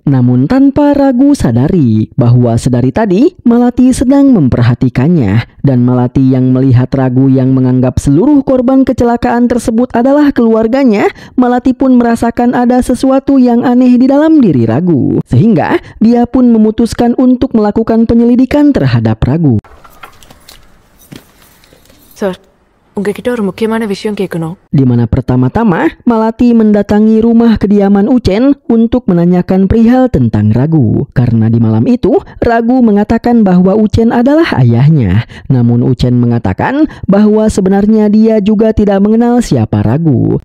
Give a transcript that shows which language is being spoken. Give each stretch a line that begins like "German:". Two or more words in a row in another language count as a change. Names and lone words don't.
Indonesian: Namun tanpa Ragu sadari bahwa sedari tadi Malati sedang memperhatikannya, dan Malati yang melihat Ragu yang menganggap seluruh korban kecelakaan tersebut adalah keluarganya, Malati pun merasakan ada sesuatu yang aneh di dalam diri Ragu, sehingga dia pun memutuskan untuk melakukan penyelidikan terhadap Ragu.
Tamil: Sir, உங்ககிட்ட ஒரு முக்கியமான விஷயம் கேட்கணும்.
Indonesian: Di mana pertama-tama Malati mendatangi rumah kediaman Uchen untuk menanyakan perihal tentang Ragu. Karena di malam itu Ragu mengatakan bahwa Uchen adalah ayahnya. Namun Uchen mengatakan bahwa sebenarnya dia juga tidak mengenal siapa Ragu.